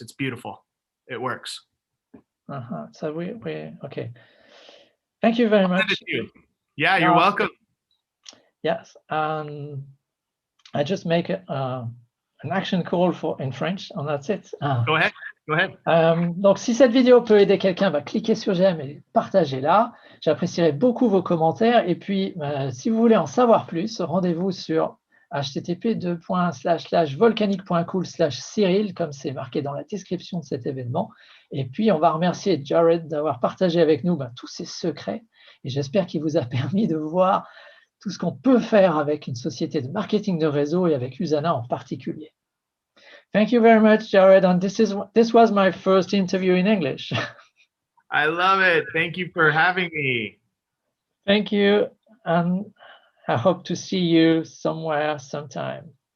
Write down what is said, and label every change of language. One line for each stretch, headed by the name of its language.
English: It's beautiful. It works. So we okay. Thank you very much. Yeah, you're welcome. Yes. I just make an action call in French, and that's it. Go ahead.
French: Donc, si cette vidéo peut aider quelqu'un, cliquez sur j'aime et partagez-la. J'apprécierais beaucoup vos commentaires. Et puis, si vous voulez en savoir plus, rendez-vous sur http://volcanique.cool/Cyril, comme c'est marqué dans la description de cet événement. Et puis, on va remercier Jared d'avoir partagé avec nous tous ces secrets. Et j'espère qu'il vous a permis de voir tout ce qu'on peut faire avec une société de marketing de réseau et avec USANA en particulier.
English: Thank you very much, Jared. And this was my first interview in English. I love it. Thank you for having me. Thank you. And I hope to see you somewhere, sometime.